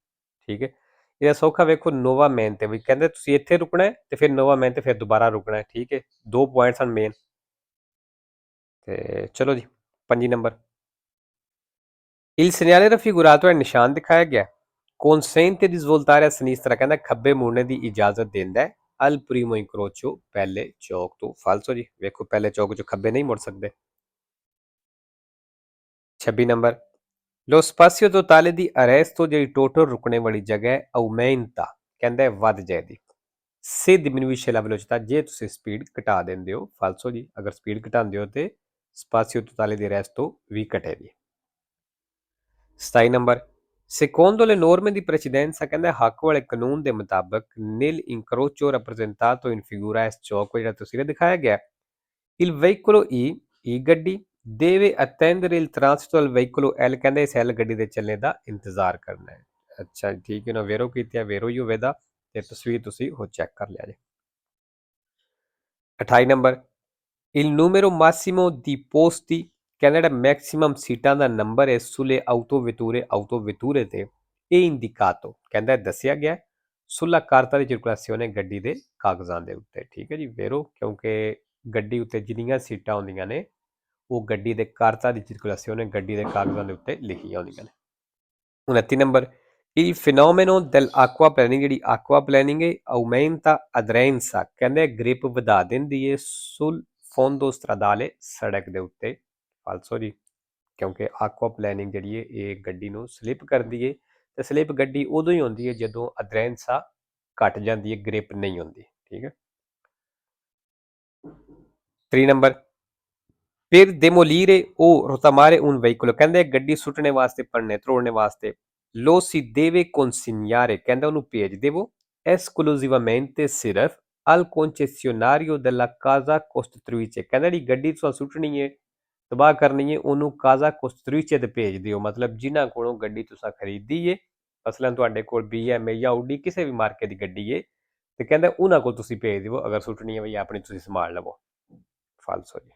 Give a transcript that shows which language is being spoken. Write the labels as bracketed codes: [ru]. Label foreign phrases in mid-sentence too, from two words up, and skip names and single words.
[pa] ਠੀਕ ਹੈ, ਇਹਦਾ ਸੌਖਾ ਵੇਖੋ ਨੋਵਾ ਮੈਨ ਤੇ ਵੀ ਕਹਿੰਦੇ ਤੁਸੀਂ ਇੱਥੇ ਰੁਕਣਾ ਹੈ ਤੇ ਫਿਰ ਨੋਵਾ ਮੈਨ ਤੇ ਫਿਰ ਦੁਬਾਰਾ ਰੁਕਣਾ ਹੈ। ਠੀਕ ਹੈ, 2 ਪੁਆਇੰਟਸ ਹਨ ਮੇਨ। ਤੇ ਚਲੋ ਜੀ, 5 ਨੰਬਰ। [it] Il segnale raffigurato, [pa] ਨਿਸ਼ਾਨ ਦਿਖਾਇਆ ਗਿਆ। [it] Consente di svoltare a sinistra, [pa] ਕਹਿੰਦਾ ਖੱਬੇ ਮੁੜਨੇ ਦੀ ਇਜਾਜ਼ਤ ਦਿੰਦਾ ਹੈ। [it] Al primo incrocio, [pa] ਪਹਿਲੇ ਚੌਕ ਤੋਂ। ਫਾਲਸੋ ਜੀ, ਵੇਖੋ ਪਹਿਲੇ ਚੌਕ ਚੋਂ ਖੱਬੇ ਨਹੀਂ ਮੁੜ ਸਕਦੇ। [it] 26 ਨੰਬਰ। Lo spazio totale di arresto, [pa] ਜਿਹੜੀ ਟੋਟਲ ਰੁਕਣੇ ਵਾਲੀ ਜਗ੍ਹਾ ਹੈ, aumenta, ਕਹਿੰਦਾ ਵੱਧ ਜਾਏਗੀ। [it] Se diminuisce la velocità, [pa] ਜੇ ਤੁਸੀਂ ਸਪੀਡ ਘਟਾ ਦਿੰਦੇ ਹੋ। ਫਾਲਸੋ ਜੀ, ਅਗਰ ਸਪੀਡ ਘਟਾਉਂਦੇ ਹੋ ਤੇ [it] spazio totale di arresto [pa] ਵੀ ਘਟੇਗੀ। [it] 27 ਨੰਬਰ। Secondo le norme di precedenza, [pa] ਕਹਿੰਦਾ ਹੱਕ ਵਾਲੇ ਕਾਨੂੰਨ ਦੇ ਮੁਤਾਬਕ [it] nel incrocio rappresentato in figura, [pa] ਇਸ ਚੌਕ ਜਿਹੜਾ ਤੁਸੀਂ ਦਿਖਾਇਆ ਗਿਆ, [it] il veicolo E [pa] ਗੱਡੀ [it] deve attendere il transito del veicolo L, [pa] ਕਹਿੰਦੇ ਇਸ L ਗੱਡੀ ਦੇ ਚੱਲਣੇ ਦਾ ਇੰਤਜ਼ਾਰ ਕਰਨਾ ਹੈ। ਅੱਛਾ ਠੀਕ ਹੈ, ਨਾ ਵੇਰੋ ਕੀਤੀ ਵੇਰੋ ਹੀ ਹੋਵੇਗਾ ਤੇ ਤਸਵੀਰ ਤੁਸੀਂ ਉਹ ਚੈੱਕ ਕਰ ਲਿਆ ਜੇ। [it] 28 ਨੰਬਰ। Il numero massimo di posti, [pa] ਕਹਿੰਦਾ ਜਿਹੜਾ ਮੈਕਸਿਮਮ ਸੀਟਾਂ ਦਾ ਨੰਬਰ ਹੈ [it] sulle autovetture [pa] ਤੇ ਇਹ ਇੰਡੀਕਾਟੋ, ਕਹਿੰਦਾ ਦੱਸਿਆ ਗਿਆ [it] sulla carta di circolazione, [pa] ਗੱਡੀ ਦੇ ਕਾਗਜ਼ਾਂ ਦੇ ਉੱਤੇ। ਠੀਕ ਹੈ ਜੀ, ਵੇਰੋ, ਕਿਉਂਕਿ ਗੱਡੀ ਉੱਤੇ ਜਿੰਨੀਆਂ ਸੀਟਾਂ ਹੁੰਦੀਆਂ ਨੇ ਉਹ ਗੱਡੀ ਦੇ ਕਾਰਤਾ ਦੀ ਸਰਕੂਲੇਸ਼ਨ, ਗੱਡੀ ਦੇ ਕਾਗਜ਼ਾਂ ਦੇ ਉੱਤੇ ਲਿਖੀਆਂ ਹੁੰਦੀਆਂ ਨੇ। [it] 29 ਨੰਬਰ। Il fenomeno dell'acquaplaning, [pa] ਜਿਹੜੀ aquaplaning ਹੈ, [it] aumenta aderenza, [pa] ਕਹਿੰਦੇ ਗ੍ਰਿਪ ਵਧਾ ਦਿੰਦੀ ਹੈ [it] sul fondo stradale, [pa] ਸੜਕ ਦੇ ਉੱਤੇ। ਫਾਲਸੋ ਜੀ, ਕਿਉਂਕਿ aquaplaning ਜਿਹੜੀ ਹੈ ਇਹ ਗੱਡੀ ਨੂੰ ਸਲਿੱਪ ਕਰਦੀ ਹੈ, ਤੇ ਸਲਿੱਪ ਗੱਡੀ ਉਦੋਂ ਹੀ ਹੁੰਦੀ ਹੈ ਜਦੋਂ ਅਦਰੈਂਸਾ ਘਟ ਜਾਂਦੀ ਹੈ, ਗ੍ਰਿਪ ਨਹੀਂ ਹੁੰਦੀ। ਠੀਕ ਹੈ। [it] 3 ਨੰਬਰ। Per demolire o rotamare un veicolo, [pa] ਕਹਿੰਦੇ ਗੱਡੀ ਸੁੱਟਣੇ ਵਾਸਤੇ, ਭੰਨੇ ਤੋੜਨੇ ਵਾਸਤੇ, [it] lo si deve consegnare, [pa] ਕਹਿੰਦਾ ਉਹਨੂੰ ਭੇਜ ਦੇਵੋ esclusivamente ਸਿਰਫ [it] al concessionario della casa costruttrice, [pa] ਕਹਿੰਦਾ ਜਿਹੜੀ ਗੱਡੀ ਤੁਸੀਂ ਸੁੱਟਣੀ ਹੈ, ਤਬਾਹ ਕਰਨੀ ਹੈ, ਉਹਨੂੰ [it] casa costruttrice [pa] ਤੇ ਭੇਜ ਦਿਓ। ਮਤਲਬ ਜਿਨ੍ਹਾਂ ਕੋਲੋਂ ਗੱਡੀ ਤੁਸੀਂ ਖਰੀਦੀ ਹੈ, ਮਸਲਨ ਤੁਹਾਡੇ ਕੋਲ BMW ਜਾਂ ਆਡੀ ਕਿਸੇ ਵੀ ਮਾਰਕੇ ਦੀ ਗੱਡੀ ਹੈ, ਤੇ ਕਹਿੰਦਾ ਉਹਨਾਂ ਕੋਲ ਤੁਸੀਂ ਭੇਜ ਦਿਓ ਅਗਰ ਸੁੱਟਣੀ ਹੈ, ਬਈ ਆਪਣੀ ਤੁਸੀਂ ਸੰਭਾਲ ਲਵੋ। ਫਾਲਸੋ ਜੀ।